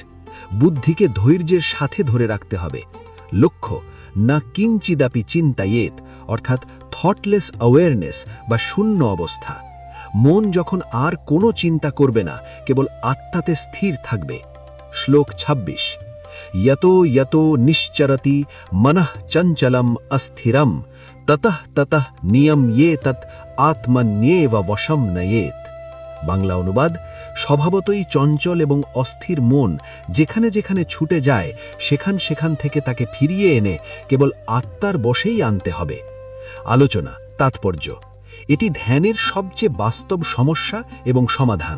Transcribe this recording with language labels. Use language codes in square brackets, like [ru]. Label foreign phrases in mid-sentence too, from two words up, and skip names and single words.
[bn] বুদ্ধিকে ধৈর্যের সাথে ধরে রাখতে হবে। লক্ষ্য: [sa] না কিঞ্চিদাপি চিন্তায়েত, [bn] অর্থাৎ [en] thoughtless awareness [bn] বা শূন্য অবস্থা। মন যখন আর কোনো চিন্তা করবে না, কেবল আত্মাতে স্থির থাকবে। শ্লোক 26। [sa] यतो यतो निश्चरति मनः चंचलम अस्थिरम ततः ततः नियम्येतत् आत्मन्येव वशम नयेत। [bn] বাংলা অনুবাদ: স্বভাবতই চঞ্চল এবং অস্থির মন যেখানে যেখানে ছুটে যায়, সেখান সেখান থেকে তাকে ফিরিয়ে এনে কেবল আত্মার বশেই আনতে হবে। আলোচনা, তাৎপর্য। এটি ধ্যানের সবচেয়ে বাস্তব সমস্যা এবং সমাধান।